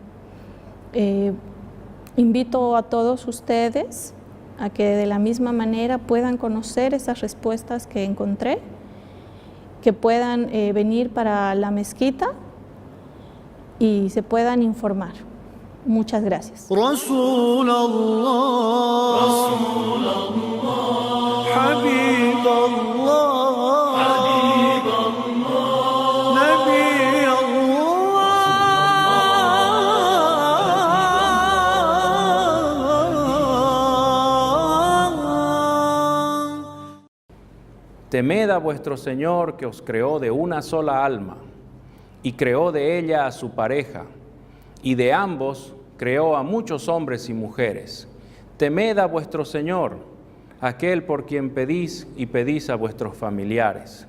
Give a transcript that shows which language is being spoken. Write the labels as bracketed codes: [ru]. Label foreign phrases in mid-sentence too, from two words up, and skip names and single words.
[es] Invito a todos ustedes a que de la misma manera puedan conocer esas respuestas que encontré, que puedan venir para la mezquita y se puedan informar. Muchas gracias. [ar] رسول الله حبيب الله نبي الله. [es] Temed a vuestro Señor, que os creó de una sola alma, y creó de ella a su pareja, y de ambos creó a muchos hombres y mujeres. Temed a vuestro Señor, aquel por quien pedís y pedís a vuestros familiares.